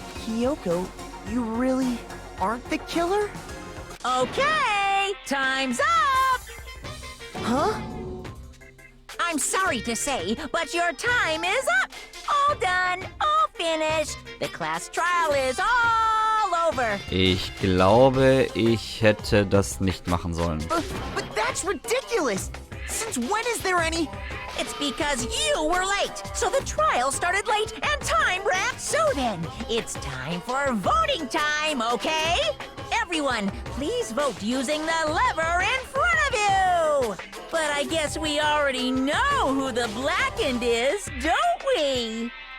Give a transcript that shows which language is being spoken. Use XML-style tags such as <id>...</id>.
<en>Kyoko, you really aren't the killer? Okay, time's up! Huh? I'm sorry to say, but your time is up! All done, all finished. The class trial is all over.</en> <de>Ich glaube, ich hätte das nicht machen sollen.</de> <en>But that's ridiculous! Since when is there any... It's because you were late, so the trial started late and time ran. So then, it's time for voting time, okay? Everyone, please vote using the lever in front of you! But I guess we already know who the blackened is, don't we?</en>